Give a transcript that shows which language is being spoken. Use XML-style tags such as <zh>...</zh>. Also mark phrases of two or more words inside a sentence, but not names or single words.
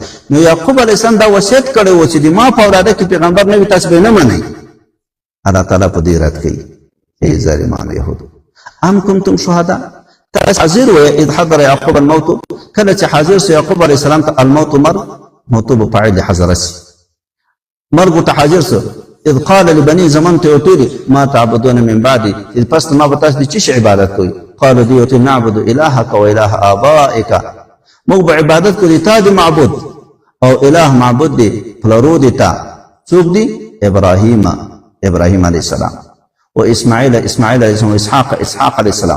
<ps>نو یعقوب علیه السلام دا وصیت کړی و چې د ما په اولاده کې پیغمبر نه وي، تاسو به نه منئ. الله تعالی په دې رد کوي، ای ظالمانو یهودو.</ps> <ar>ام کنتم شهداء،</ar> <ps>تاسو حاضر وئ</ps> <ar>اذ حضر یعقوب الموت،</ar> <ps>کله چې حاضر سو یعقوب علیه السلام ته الموت مرګ، موت به فاعل حضر سي، مرګ ته حاضر سو.</ps> <ar>اذ قال لبني</ar> <ps>زمن ته وتلی</ps> <ar>ما تعبدون من بعدي،</ar> <ps>اذ پس ما به تاسو د چی عبادت کوئ؟ قالوا دی وتل</ps> <ar>نعبد الهك واله ابائك،</ar> <ps>موږ به عبادت کوو تا د معبود او اله معبود دی پلرو دی تا. څوک دی؟ ابراهیم علیه السلام و اسماعیل علیه السلام و اسحاق علیه السلام.</ps>